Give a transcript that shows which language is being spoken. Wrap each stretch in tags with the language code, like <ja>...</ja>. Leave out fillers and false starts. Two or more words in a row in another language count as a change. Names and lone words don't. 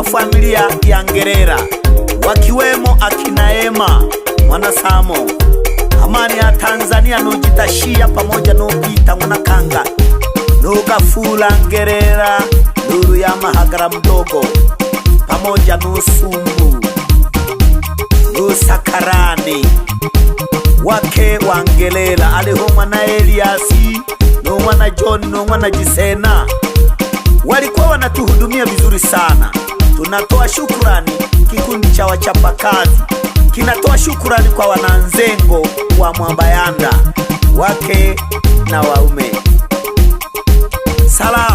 <sw>familia ya Ngerera, wakiwemo akina Ema mwana Samo, Amani ya Tanzania nujitashia, pamoja nupita mwana Kanga, Nugafula Ngerera, Nuru ya Mahagara mdogo, pamoja Nusumbu, Nusakarani, wake wa Ngerera, aliho mwana Eliasi, no mwana John, no mwana Jisena. Walikuwa wanatuhudumia vizuri sana. Tunatoa shukurani. Kikundi cha wachapakazi kinatoa shukurani kwa wananzengo wa Mwabayanda, wake na waume. Salamu.</sw>